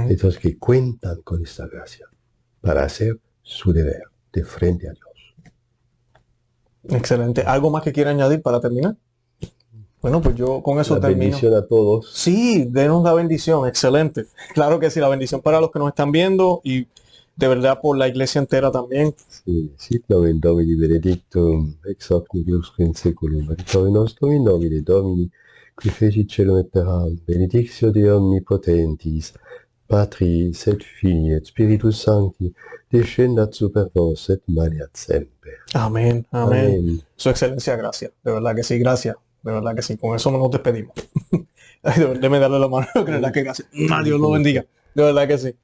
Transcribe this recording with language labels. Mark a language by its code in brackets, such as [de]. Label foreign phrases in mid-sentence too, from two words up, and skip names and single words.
[es] Entonces que cuentan con esta gracia para hacer su deber de frente a Dios. Excelente. ¿Algo más que quiera añadir para terminar? Bueno, pues yo con eso termino. Bendición a todos. Sí, denos la bendición. Excelente. Claro que sí, la bendición para los que nos están viendo y de verdad por la iglesia entera también. Sí, [la] sit nomen Domini benedictum, ex hoc nihil usque in seculum, adiutorium nostrum in nomine Domini, qui fecit caelum et terram, benedictio Dei omnipotentis, Patris et Filii et Spiritus Sancti, descendat super vos et maneat semper. [es] Amén, amén. Su excelencia, gracias. De verdad que sí, gracias. De verdad que sí. Con eso no nos despedimos. Déjeme darle la mano. De verdad que gracias. Dios lo bendiga. De verdad que sí.